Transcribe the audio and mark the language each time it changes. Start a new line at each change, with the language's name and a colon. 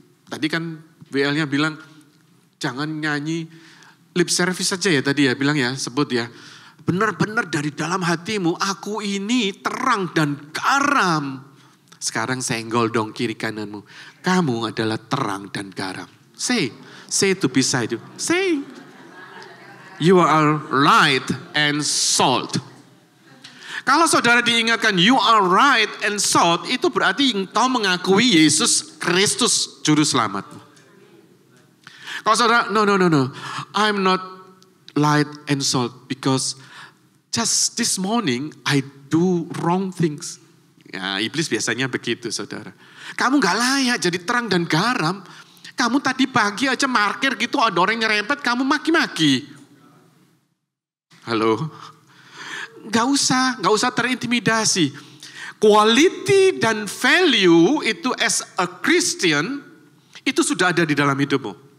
Indonesian: Tadi kan WL-nya bilang, jangan nyanyi lip service saja ya tadi ya, bilang ya, sebut ya. Benar-benar dari dalam hatimu, aku ini terang dan garam. Sekarang senggol dong kiri kananmu. Kamu adalah terang dan garam.
English: Say to beside you. Say, you are light and salt.
Indonesian: Kalau saudara diingatkan,
English: you are light and salt,
Indonesian: itu berarti engkau mengakui Yesus Kristus juru selamat. Kalau saudara,
English: no, I'm not light and salt because just this morning I do wrong things.
Indonesian: Ya, iblis biasanya begitu saudara. Kamu gak layak jadi terang dan garam. Kamu tadi pagi aja markir gitu, ada orang nyerempet, kamu maki-maki. Halo? Gak usah terintimidasi. quality dan value itu
English: as a Christian,
Indonesian: itu sudah ada di dalam hidupmu.